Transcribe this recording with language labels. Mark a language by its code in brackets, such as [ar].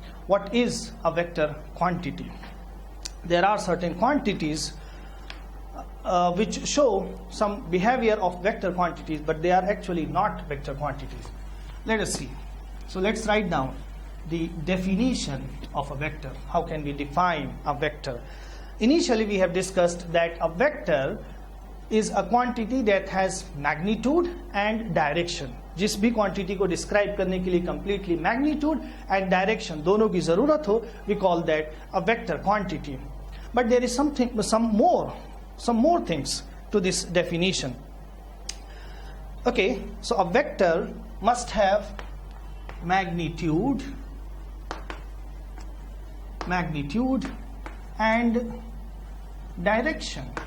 [en] What is a vector quantity? There are certain quantities which show some behavior of vector quantities, but they are actually not vector quantities. Let us see. So let's write down the definition of a vector. How can we define a vector? Initially we have discussed that a vector is a quantity that has magnitude and direction. [hi] जिस भी quantity को describe करने के लिए completely magnitude and direction दोनों की जरूरत हो, [en] we call that a vector quantity. But there is some more things to this definition. Okay, so a vector must have magnitude and direction.